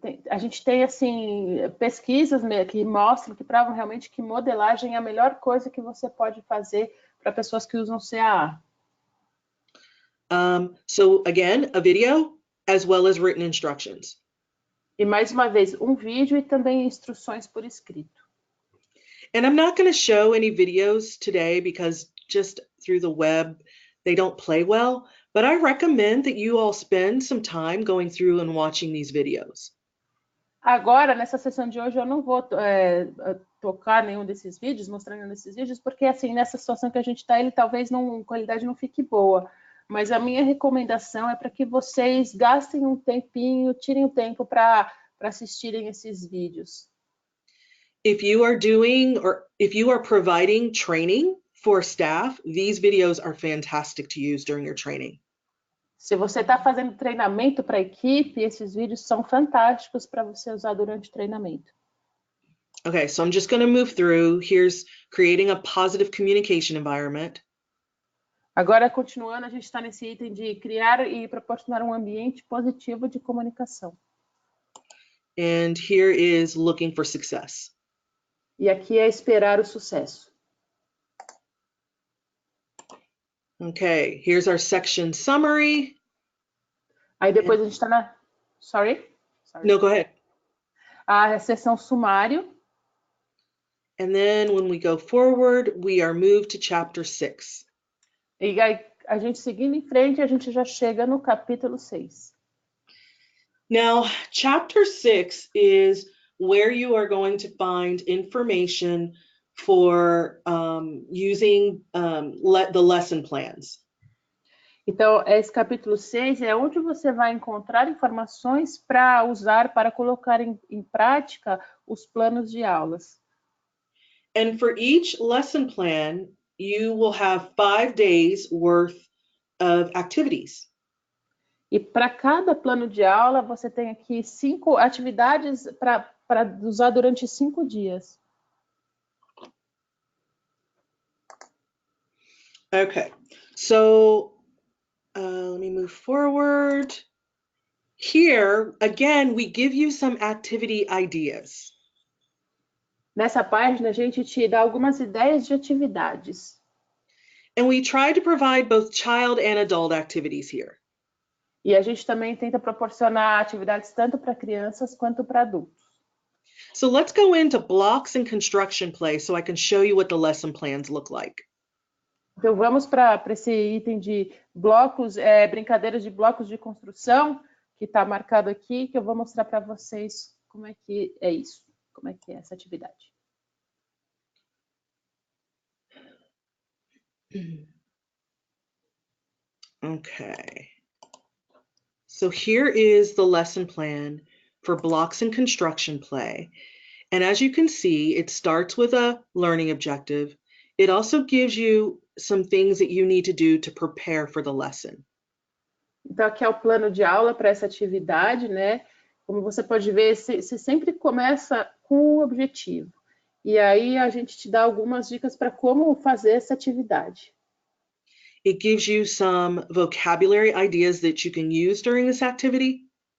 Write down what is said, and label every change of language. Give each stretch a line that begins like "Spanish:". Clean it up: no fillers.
Portuguese: A gente tem assim pesquisas que mostram, que provam realmente que modelagem é a melhor coisa que você pode fazer para pessoas que usam CAA.
English: So again, a video as well as written instructions.
Portuguese: E mais uma vez, um vídeo e também instruções por escrito.
English: And I'm not going to show any videos today because just through the web, they don't play well, but I recommend that you all spend some time going through and watching these videos.
Portuguese: Agora, nessa sessão de hoje, eu não vou tocar nenhum desses vídeos, mostrar nenhum desses vídeos, porque assim, nessa situação que a gente está, ele talvez a qualidade não fique boa. Mas a minha recomendação é para que vocês gastem um tempinho, tirem o tempo para assistirem esses vídeos.
English: If you are doing or if you are providing training for staff, these videos are fantastic to use during your training.
Portuguese: Se você está fazendo treinamento para a equipe, esses vídeos são fantásticos para você usar durante o treinamento.
English: Okay, so I'm just going to move through. Here's creating a positive communication environment.
Portuguese: Agora, continuando, a gente está nesse item de criar e proporcionar um ambiente positivo de comunicação.
English: And here is looking for success.
Portuguese: E aqui é esperar o sucesso.
English: Okay, here's our section summary.
Portuguese: Aí depois a gente está na...
English: Sorry? No, go ahead.
Portuguese: A seção sumário.
English: And then when we go forward, we are moved to chapter 6.
Portuguese: E aí, a gente seguindo em frente, a gente já chega no capítulo 6.
English: Now, chapter 6 is where you are going to find information for using the lesson plans.
Portuguese: Então, esse capítulo 6 é onde você vai encontrar informações para usar, para colocar em prática os planos de aulas.
English: And for each lesson plan, you will have 5 days worth of activities.
Portuguese: E para cada plano de aula, você tem aqui 5 atividades para usar durante 5 dias.
English: Okay, so let me move forward. Here, again, we give you some activity ideas.
Portuguese: Nessa página, a gente te dá algumas ideias de atividades.
English: And we try to provide both child and adult activities here.
Portuguese: E a gente também tenta proporcionar atividades tanto para crianças quanto para adultos.
English: So let's go into blocks and construction play so I can show you what the lesson plans look like.
Portuguese: Então vamos para esse item de blocos, brincadeiras de blocos de construção, que está marcado aqui, que eu vou mostrar para vocês como é que é isso, como é que é essa atividade.
English: Okay. So here is the lesson plan for blocks and construction play. And as you can see, it starts with a learning objective. It also gives you some things that you need to do to prepare for the lesson.
Portuguese: Então aqui é o plano de aula para essa atividade, né? Como você pode ver, você sempre começa com um objetivo. E aí a gente te dá algumas dicas para como fazer essa atividade.
English: It gives you some vocabulary ideas that you can use during this activity.